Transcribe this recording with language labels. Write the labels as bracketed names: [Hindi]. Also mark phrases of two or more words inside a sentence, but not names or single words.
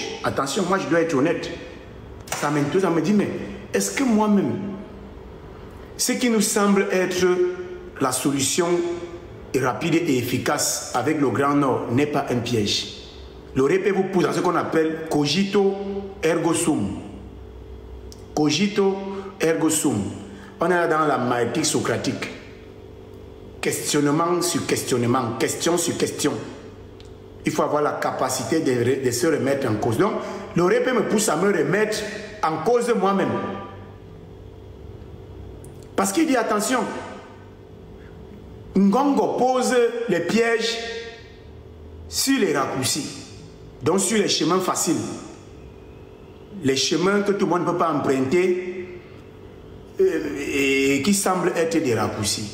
[French] Attention, moi, je dois être honnête. Ça m'interroge, ça me dit, mais est-ce que moi-même, ce qui nous semble être la solution rapide et efficace avec le Grand Nord n'est pas un piège? Le répé vous pousse dans ce qu'on appelle [Latin] cogito ergo sum. Cogito ergo sum. [French] On est là dans la maïeutique socratique. Questionnement sur questionnement, question sur question. Il faut avoir la capacité de se remettre en cause. Donc, le répé me pousse à me remettre en cause moi-même. Parce qu'il dit attention, Ngongo pose les pièges sur les raccourcis, donc sur les chemins faciles, les chemins que tout le monde ne peut pas emprunter et qui semblent être des raccourcis.